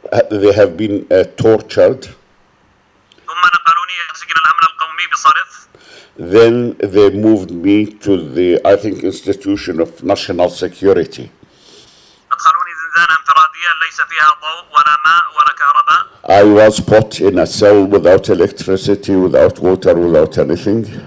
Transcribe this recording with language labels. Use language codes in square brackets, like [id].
[en] They have been tortured. [ar] ثم نقلوني إلى سجن الأمن القومي بصرف. [en] Then they moved me to the, I think, Institution of National Security. [ar] أدخلوني زنزانة انفرادية ليس فيها ضوء ولا ماء ولا كهرباء. [en] I was put in a cell without electricity, without water, without anything.